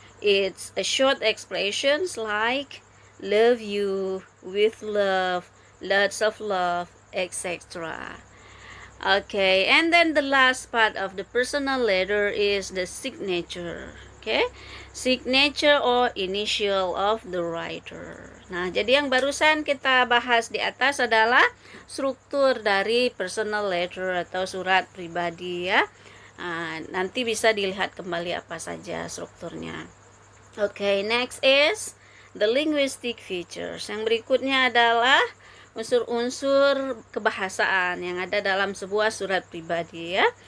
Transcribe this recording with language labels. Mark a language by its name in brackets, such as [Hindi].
[English] It's a short expressions like love you, with love, lots of love, etc. Okay, and then the last part of the personal letter is the signature. Okay, signature or initial of the writer. [Indonesian] Nah, jadi yang barusan kita bahas di atas adalah struktur dari personal letter atau surat pribadi ya. Nah, nanti bisa dilihat kembali apa saja strukturnya. [English] Okay, next is the linguistic features. [Indonesian] Yang berikutnya adalah unsur-unsur kebahasaan yang ada dalam sebuah surat pribadi ya.